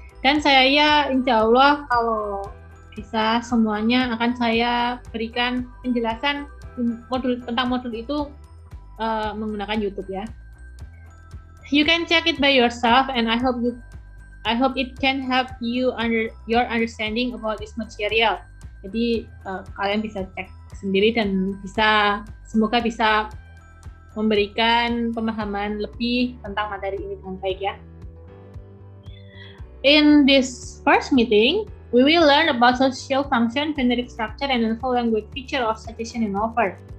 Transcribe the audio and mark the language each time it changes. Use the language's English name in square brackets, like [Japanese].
[Indonesian] Dan saya insya Allah kalau bisa semuanya akan saya berikan penjelasan tentang modul itu menggunakan YouTube ya. [English] You can check it by yourself, and I hope it can help you your understanding about this material. [Indonesian] Jadi kalian bisa cek sendiri dan semoga bisa memberikan pemahaman lebih tentang materi ini dengan baik ya. [English] In this first meeting, we will learn about social function, generic structure, and info language feature of citation and offer.